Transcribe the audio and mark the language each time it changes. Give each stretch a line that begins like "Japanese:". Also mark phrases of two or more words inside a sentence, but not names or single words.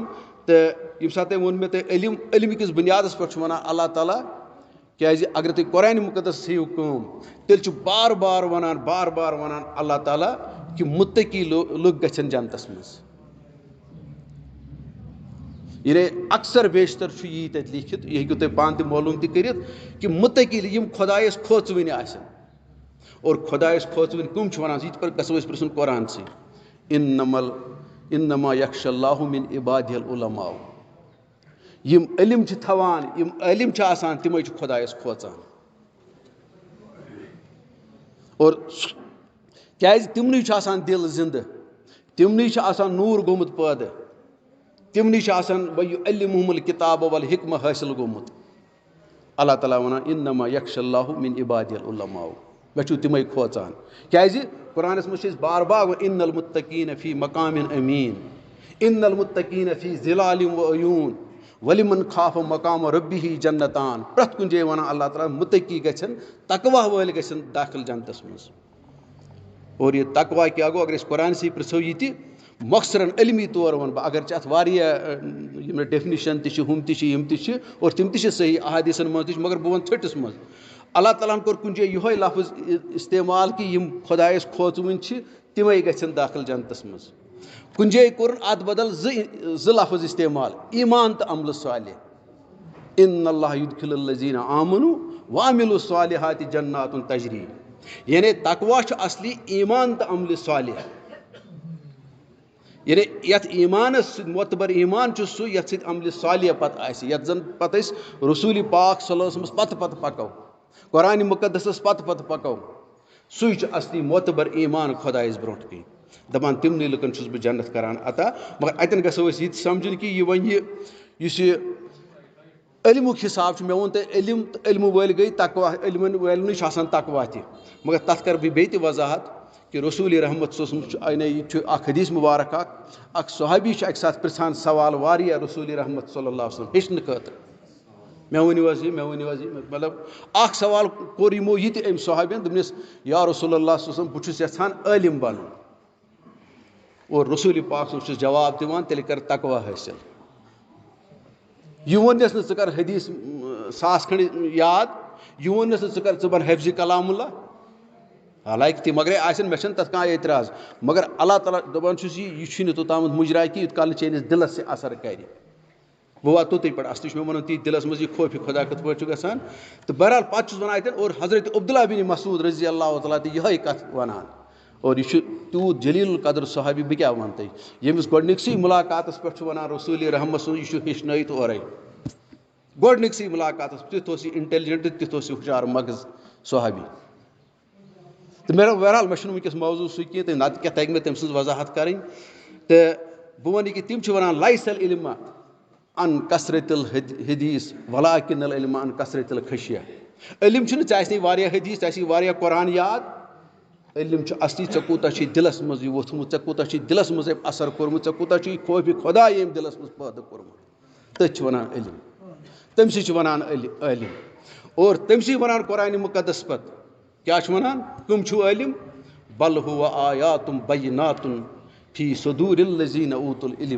Kashmiri: تہٕ ییٚمہِ ساتہٕ تٔمۍ ووٚن مےٚ تۄہہِ علمہِ کِس بُنیادَس پٮ۪ٹھ چھُ وَنان اللہ تعالیٰ، کیٛازِ اگر تُہۍ قرآنِ مُقدس تھٲیِو کٲم، تیٚلہِ چھُ بار بار وَنان اللہ تعالیٰ کہِ مُتقی لُکھ گژھن جنتَس منٛز. یعنی اکثر بیشتر چھُ یی تَتہِ لیکھِتھ، یہِ ہیٚکِو تُہۍ پانہٕ تہِ معلوٗم تہِ کٔرِتھ کہِ مُتقی یِم خۄدایَس کھوژوٕنۍ آسن. اور خۄدایَس کھوژوٕنۍ کٕم چھِ وَنان، یِتھ پٲٹھۍ گژھو أسۍ پِرٛژھُن قرآنسٕے.
Arabic: اِنما یخشى اللہِ مِن عِبادِهِ العلماء.
Kashmiri: یِم علم چھِ تھاوان، یِم عٲلِم چھِ آسان، تِمے چھِ خۄدایَس کھوژان. اور کیٛازِ تِمنٕے چھُ آسان دِل زِندٕ، تِمنٕے چھُ آسان نوٗر گوٚمُت پٲدٕ، تِمنٕے چھُ آسان
Arabic: وَیُعَلِّمُہُمُ الکِتابَ وَالحِکمہ
Kashmiri: حٲصِل گوٚمُت. اللہ تعالیٰ وَنان
Arabic: اِنما یخشى اللہِ مِن عِبادِهِ العلماء.
Kashmiri: مےٚ چھُو تِمے کھوژان. کیٛازِ قرآنَس منٛز چھِ أسۍ بار بار
Arabic: اِنَّ الْمُتَّقِیٖنَ فی مقامٍ أمیٖن، اِنَّ الْمُتَّقِیٖنَ فی ظِلالٍ وعیوٗن وَلِمَن خاف مقام ربِّہ جنتان.
Kashmiri: پرٛٮ۪تھ کُنہِ جایہِ وَنان اللہ تعالیٰ مُتقی گژھن، تقوا وٲلۍ گژھن داخل جنتَس منٛز. اور یہِ تقوا کیٛاہ گوٚو؟ اگر أسۍ قرآنسٕے پِرٛژھو یہِ تہِ مۄخصرن علمی طور وَنہٕ بہٕ، اگر چھِ اَتھ واریاہ یِم ڈیفنِشن تہِ چھِ، ہُم تہِ چھِ، یِم تہِ چھِ، اور تِم تہِ چھِ صحیح احادیٖثن منٛز تہِ چھِ، مگر بہٕ وَنہٕ ژھٔٹِس منٛز. اللہ تعالیٰ ہن کوٚر کُنہِ جایہِ یِہوے لفظ اِستعمال کہِ یِم خۄدایَس کھوژوٕنۍ چھِ تِمے گژھن داخل جنتَس منٛز. کُنہِ جایہِ کوٚرُن اَتھ بدل زٕ لفظ اِستعمال، ایٖمان تہٕ عملہٕ صالح.
Arabic: اِنَّ اللّٰهَ یُدخِلُ الَّذیٖنَ آمَنوٗ وَعَمِلُوا الصَّالِحَاتِ جناتٌ تجری.
Kashmiri: یعنی تقوا چھُ اصلی ایٖمان تہٕ عملہِ صالح. یعنی یَتھ ایٖمانَس سۭتۍ معتبر ایٖمان چھُ سُہ یَتھ سۭتۍ عملہِ صالح پَتہٕ آسہِ، یَتھ زَن پَتہٕ أسۍ رسوٗلِ پاک
Arabic: صلی اللہ علیہ وسلمَس
Kashmiri: پَتہٕ پَکو، قرآنِ مُقدسَس پَتہٕ پَکو، سُے چھُ اصلی معتبر ایٖمان خۄدایَس برونٛٹھ کَنۍ. دَپان تِمنٕے لُکَن چھُس بہٕ جنت کران عطا. مگر اَتٮ۪ن گژھو أسۍ یہِ تہِ سَمجھُن کہِ یہِ وۄنۍ یُس یہِ علمُک حِساب چھُ، مےٚ ووٚن تۄہہِ علم تہٕ علمہٕ وٲلۍ گٔے تقوا، علمَن والٮ۪نٕے چھُ آسان تقوا تہِ. مگر تَتھ کَرٕ بہٕ بیٚیہِ تہِ وضاحت کہ رسول رحمت
Arabic: صلی اللہ علیہ وسلم
Kashmiri: یہِ چھُ اکھ حدیث مبارک اکھ صحابی چھُ اَکہِ ساتہٕ پرٛژھان سوال واریاہ رسول رحمت
Arabic: صلی اللہ علیہ وسلم
Kashmiri: ہیٚچھنہٕ خٲطرٕ. مےٚ ؤنِو حظ یہِ مطلب اکھ سوال کوٚر یِمو یہِ تہِ أمۍ صحابین، دوٚپنَس
Arabic: یا رسول اللہ صلی اللہ علیہ وسلم
Kashmiri: بہٕ چھُس یژھان عٲلِم بنُن. اور رسول پاک صٲب چھُس جواب دِوان تیٚلہِ کر تقوا حٲصِل. یہِ ووٚننَس نہٕ ژٕ کر حدیث 1000 کھنٛڈ یاد، یہِ ووٚننَس نہٕ ژٕ بن حفظِ کلام اللہ، حالانکہ تِم مگرے آسن مےٚ چھنہٕ تَتھ کانٛہہ اعتراض. مگر اللہ تعالیٰ دَپان چھُس یہِ چھُنہٕ توٚتامَتھ مُجرا کہِ یوٗت کال نہٕ چٲنِس دِلس یہِ اثر کرِ. بہٕ واتہٕ توٚتُے پٮ۪ٹھ، اصلی چھُ مےٚ وَنُن تی دِلس منٛز یہِ خوفہِ خۄدا کِتھ پٲٹھۍ چھُ گژھان. تہٕ بہرحال پتہٕ چھُس وَنان اَتٮ۪ن اور حضرت عبداللہ بن مسعود
Arabic: رضی اللہ تعالیٰ
Kashmiri: تہِ یِہوٚے کَتھ وَنان. اور یہِ چھُ تیوٗت جلیٖل القدر صحابی بہٕ کیٛاہ وَنہٕ تۄہہِ، ییٚمِس گۄڈنِکسٕے مُلاقاتَس پٮ۪ٹھ چھُ وَنان رسول رحمت صٲب یہِ چھُ ہیٚچھنٲیِتھ اورَے. گۄڈنِکسٕے مُلاقاتَس تیُتھ اوس یہِ اِنٹیلِجنٹ، تیُتھ اوس یہِ ہُشار مغٕز صحابی. تہٕ بہرحال مےٚ چھُنہٕ وٕنکٮ۪س موضوٗع سُہ کینٛہہ، تہٕ نَتہٕ کیٛاہ تَگہِ مےٚ تٔمۍ سٕنٛز وضاحت کَرٕنۍ. تہٕ بہٕ وَنہٕ یہِ کہِ تِم چھِ وَنان
Arabic: لایس العلم ان کثرت الحدیث ولاکن العلم ان کثرت الخشیہ.
Kashmiri: علم چھُنہٕ ژےٚ آسنٕے واریاہ حدیث، ژےٚ آسی واریاہ قرآن یاد، علم چھُ اصلی ژےٚ کوٗتاہ چھُے دِلس منٛز یہِ ووٚتھمُت، ژےٚ کوٗتاہ چھُے دِلس منٛز أمۍ اثر کوٚرمُت، ژےٚ کوٗتاہ چھُے خوفہِ خۄدا ییٚمۍ دِلس منٛز پٲدٕ کوٚرمُت، تٔتھۍ چھِ وَنان علم. تٔمۍ سٕے چھِ وَنان عٲلِم. اور تٔمۍ سٕے وَنان قرآنِ مُقدس پتہٕ کیٛاہ چھُ وَنان، کٕم چھُو عٲلِم،
Arabic: بل ہُوَ آیاتُم بیناتُن فی صدوٗرِ الذیٖنَ اوٗتُل العلم.